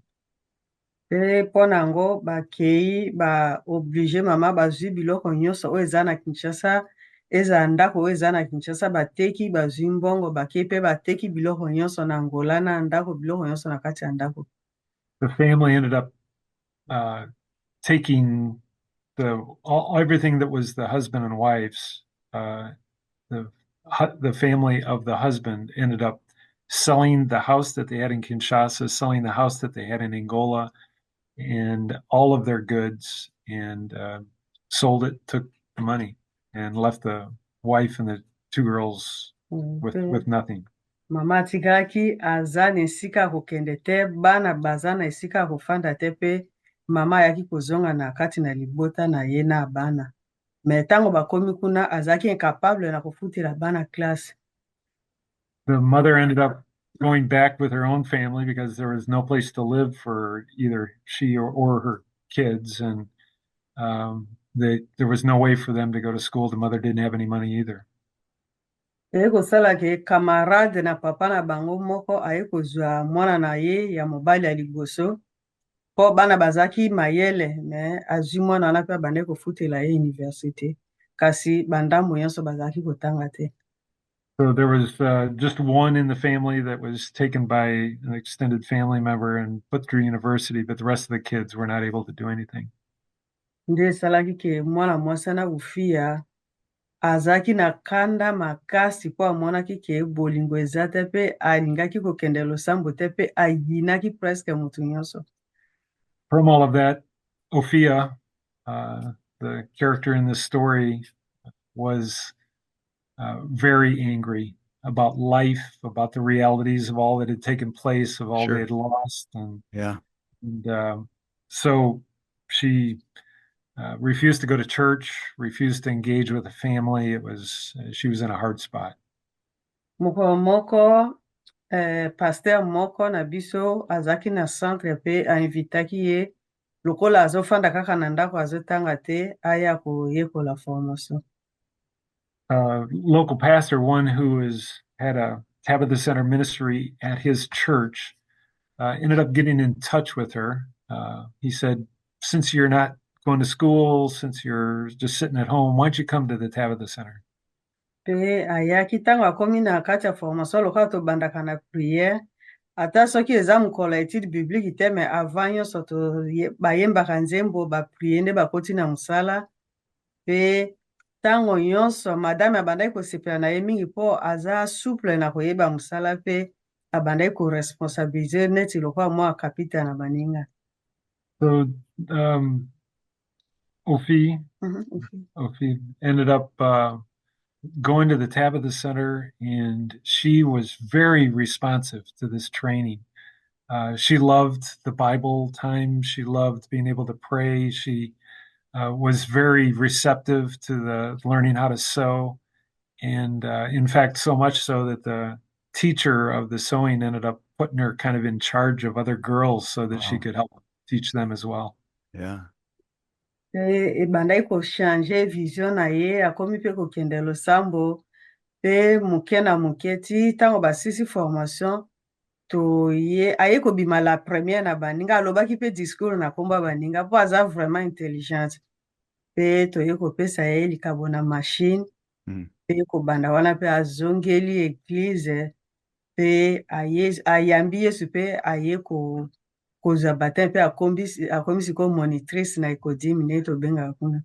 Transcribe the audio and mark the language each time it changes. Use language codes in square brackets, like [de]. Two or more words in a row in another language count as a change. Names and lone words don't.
[ln] Pe mpo nango bakei baoblige mama bazwi biloko nyonso oyo eza na Kinshasa, eza ndako oyo eza na Kinshasa bateki bazwi mbongo bakei pe bateki biloko nyonso na Angola na ndako biloko nyonso na kati ya ndako. [en] The family ended up taking everything that was the husband and wife's. The family of the husband ended up selling the house that they had in Kinshasa, selling the house that they had in Angola, and all of their goods, and sold it, took the money, and left the wife and the two girls with nothing. [ln] Mama atikaki aza na esika ya kokende te, bana baza na esika ya kofanda te pe mama ayaki kozonga na kati na libota na ye na bana. Me ntango bakomi kuna azalaki incapable na kofutela bana classe. [en] The mother ended up going back with her own family because there was no place to live for either she or her kids, and there was no way for them to go to school. The mother didn't have any money either. [ln] Eye kosala ke camarade na papa na bango moko aye kozwa mwana na ye ya mobali ya liboso mpo bana bazaki mayele, me azwi mwana wana pe abandaki kofutela ye université kasi bandambo nyonso bazalaki kotanga te. [en] So there was just one in the family that was taken by an extended family member and put through university, but the rest of the kids were not able to do anything. [ln] Nde esalaki ke mwana mwasi wana kofia azalaki na kanda makasi mpo amonaki ke bolingo eza te pe alingaki kokende losambo te pe ayinaki presque motu nyonso. [en] From all of that, Ophia, the character in this story, was very angry about life, about the realities of all that had taken place, of all they had lost, and so she refused to go to church, refused to engage with the family. She was in a hard spot. [ln] Moko pasteur moko na biso azaki na centre pe ainvitaki ye lokola azofanda kaka na ndako azotanga te aya koyekola formation. [en] Local pastor, one who had a Tabitha Center ministry at his church, ended up getting in touch with her. He said, since you're not going to school, since you're just sitting at home, why don't you come to the Tabitha Center? [ln] Pe ayaki ntango akomi na kati ya formation lokola tobandaka na priere ata soki eza mokolo ya [fr] étude biblique [ln] te, me avant nyonso bayembaka nzembo baprie nde bakoti na mosala pe ntango nyonso madame abandaki kosepela na ye mingi mpo aza souple na koyeba mosala pe abandaki koresponsabilize neti lokola mwa kapita na baninga. [en] So Ophi. Okay. Ophi ended up going to the Tabitha Center, and she was very responsive to this training. She loved the Bible time. She loved being able to pray. She was very receptive to the learning how to sew. And in fact, so much so that the teacher of the sewing ended up putting her kind of in charge of other girls so that she Wow. could help teach them as well. Yeah. [ln] Ebandaki kochange vision na ye akomi mpe kokende losambo mpe moke na moke ti ntango basisi formation aye kobima [fr] la première [ln] na baninga alobaki mpe discours na nkombo ya baninga mpo aza [fr] vraiment intelligente [ln] mpe toye kopesa ye likabo na machine mpe kobanda wana mpe azongeli eglize mpe ayambi yesu mpe aye kozwa baptême mpe akomi sikoyo monitrice na ekodimi nde tobengaka kuna.